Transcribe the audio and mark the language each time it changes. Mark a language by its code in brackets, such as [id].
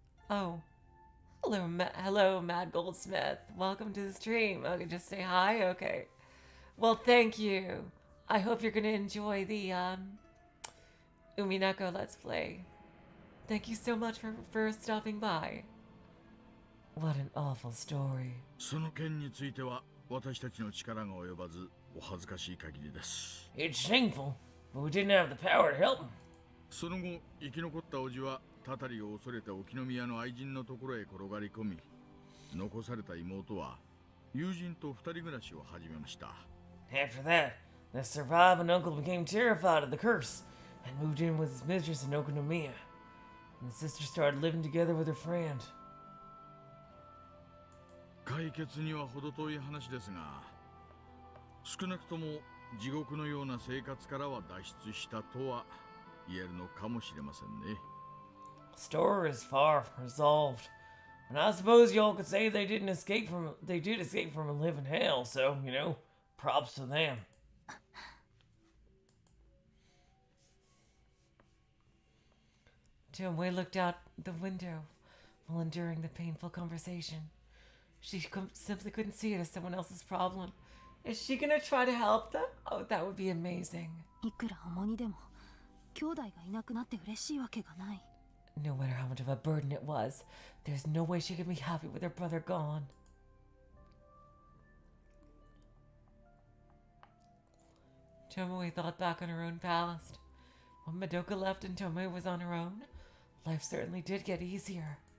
[en] Oh, hello, Mad Goldsmith. Welcome to the stream. Okay, just say hi. Okay. Well, thank you. I hope you're gonna enjoy the Umineko Let's Play. Thank you so much for stopping by. What an awful story. [ja] その件については私たちの力が及ばずお恥ずかしい限りです。 [en] It's shameful, but we didn't have the power to help him. [ja] その後生き残った叔父はたたりを恐れて沖宮の愛人のところへ転がり込み、残された妹は友人と二人暮らしを始めました。 [en] After that, the surviving uncle became terrified of the curse and moved in with his mistress in Okunomiya. And the sister started living together with her friend. [ja] 解決には程遠い話ですが、少なくとも地獄のような生活からは脱出したとは言えるのかもしれませんね。 [en] The story is far from resolved. And I suppose y'all could say they did escape from a living hell, so, you know, props to them. Tomoe looked out the window while enduring the painful conversation. She simply couldn't see it as someone else's problem. Is she gonna try to help them? Oh, that would be amazing. [ja] いくら重荷でも兄弟がいなくなって嬉しいわけがない。 [en] No matter how much of a burden it was, there's no way she could be happy with her brother gone. Tomoe thought back on her own past. When Madoka left and Tomoe was on her own, life certainly did get easier.